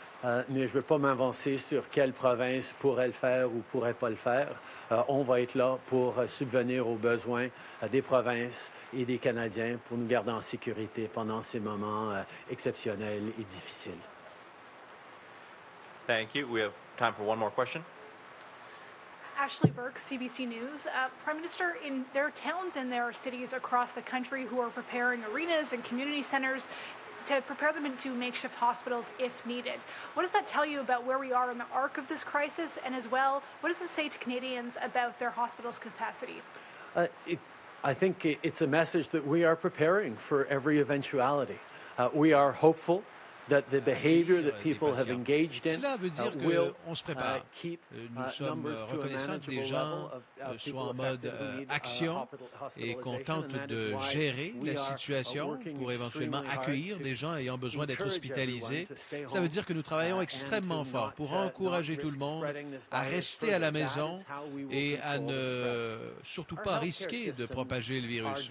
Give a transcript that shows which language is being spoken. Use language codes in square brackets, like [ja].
[fr] Mais je ne veux pas m'avancer sur quelle province pourrait le faire ou pourrait pas le faire. On va être là pour subvenir aux besoins des provinces et des Canadiens pour nous garder en sécurité pendant ces moments exceptionnels et difficiles. [en] Thank you. We have time for one more question. Ashley Burke, CBC News. Prime Minister, there are towns and there are cities across the country who are preparing arenas and community centers to prepare them into makeshift hospitals if needed. What does that tell you about where we are in the arc of this crisis? And as well, what does it say to Canadians about their hospital's capacity? I think it's a message that we are preparing for every eventuality. We are hopeful that the behavior that people have engaged in [fr] Cela veut dire qu'on se prépare. Nous sommes reconnaissants que les gens soient en mode action et qu'on tente de gérer la situation pour éventuellement accueillir des gens ayant besoin d'être hospitalisés. Ça veut dire que nous travaillons extrêmement fort pour encourager tout le monde à rester à la maison et à ne surtout pas risquer de propager le virus.